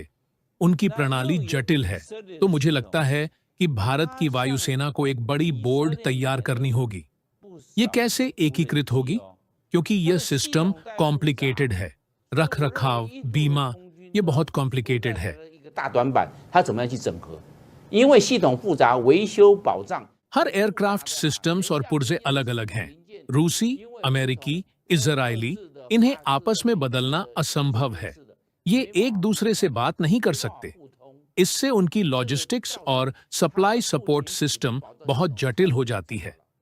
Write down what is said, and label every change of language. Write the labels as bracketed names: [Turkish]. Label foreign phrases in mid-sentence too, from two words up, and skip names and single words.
[Hindi] उनकी प्रणाली जटिल है। तो मुझे लगता है कि भारत की वायुसेना को एक बड़ी बोर्ड तैयार करनी होगी। ये कैसे एकीकृत होगी? क्योंकि यह [English] system complicated [Hindi] है। रख रखाव, बीमा, ये बहुत कॉम्प्लिकेटेड है। [Chinese] 大短板它怎么样去整合？因为系统复杂，维修保障 [Hindi] हर [English] aircraft systems [Hindi] और पुर्जे अलग अलग हैं। रूसी, अमेरिकी, इजरायली, इन्हें आपस में बदलना असंभव है। ये एक दूसरे से बात नहीं कर सकते। इससे उनकी लॉजिस्टिक्स और [English] supply support system [Hindi] बहुत जटिल हो जाती है।